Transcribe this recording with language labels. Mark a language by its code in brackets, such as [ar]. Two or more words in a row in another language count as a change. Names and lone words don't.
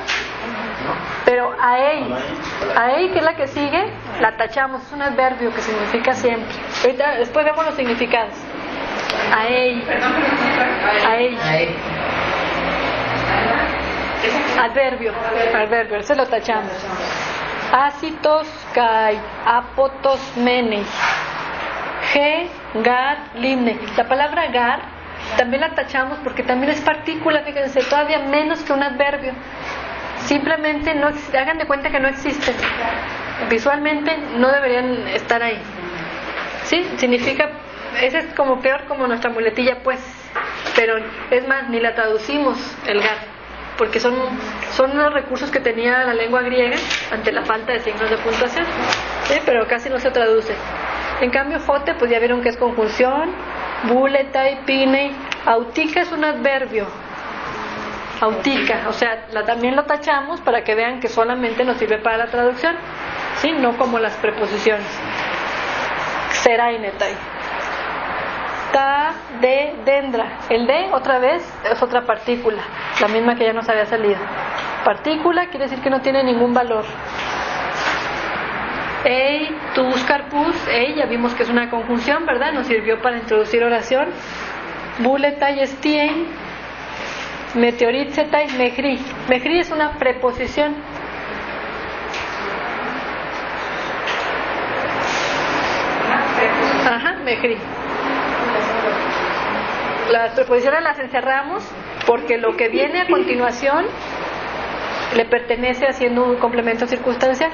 [es] Pero aei, que es la que sigue, la tachamos, es un adverbio que significa siempre. Ahorita, después vemos los significados. Aei. Adverbio, ese lo tachamos. [el] Ácitos kai, apotos menei. Ge, gar, limne. [es] La palabra gar también la tachamos porque también es partícula, fíjense, todavía menos que un adverbio. Simplemente no, hagan de cuenta que no existen. Visualmente no deberían estar ahí. ¿Sí? Significa, ese es como peor como nuestra muletilla, pues. Pero es más, ni la traducimos el gar, porque son unos recursos que tenía la lengua griega ante la falta de signos de puntuación, ¿sí? Pero casi no se traduce. En cambio, jote, pues ya vieron que es conjunción. [el] Buletai, pinei. [es] Autica es un adverbio. Autica, o sea, también lo tachamos para que vean que solamente nos sirve para la traducción, ¿sí? No como las preposiciones. [el] Xerainetai. Ta, de, dendra. [es] El de, otra vez, es otra partícula, la misma que ya nos había salido. Partícula quiere decir que no tiene ningún valor. [el] Ei, tus, carpus. [es] Ei, ya vimos que es una conjunción, ¿verdad? Nos sirvió para introducir oración. [el] Buletai, estien. Meteoritzetai, mejri. [es] Mejri es una preposición. Ajá, mejri. Las preposiciones las encerramos porque lo que viene a continuación le pertenece haciendo un complemento circunstancial.